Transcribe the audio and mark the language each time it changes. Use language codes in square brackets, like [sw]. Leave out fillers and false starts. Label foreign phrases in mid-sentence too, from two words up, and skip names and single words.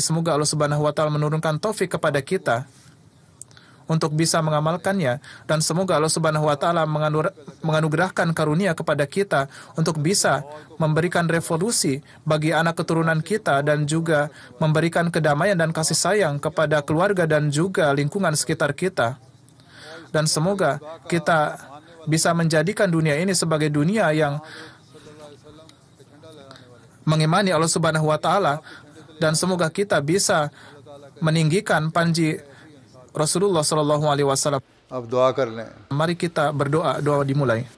[id] Semoga Allah Subhanahu wa taala menurunkan taufik kepada kita untuk bisa mengamalkannya, dan semoga Allah Subhanahu wa taala menganugerahkan karunia kepada kita untuk bisa memberikan revolusi bagi anak keturunan kita dan juga memberikan kedamaian dan kasih sayang kepada keluarga dan juga lingkungan sekitar kita. Dan semoga kita bisa menjadikan dunia ini sebagai dunia yang mengimani Allah Subhanahu wa taala, dan semoga kita bisa meninggikan panji Rasulullah Sallallahu Alaihi Wasallam. [ur] اب دعا کر لیں. [id] Mari kita berdoa. Doa dimulai.